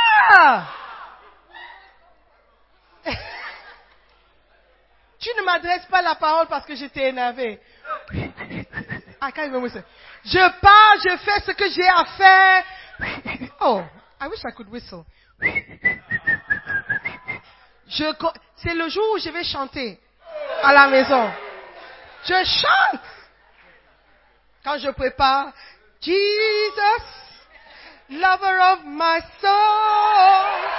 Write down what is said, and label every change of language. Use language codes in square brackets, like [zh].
[fr] Ah. Tu ne m'adresses pas la parole parce que j'étais énervée. [en] I can't even whistle. [fr] Je pars, je fais ce que j'ai à faire. [en] Oh, I wish I could whistle. [fr] C'est le jour où je vais chanter à la maison. Je chante. Quand je prépare, [en] Jesus, lover of my soul.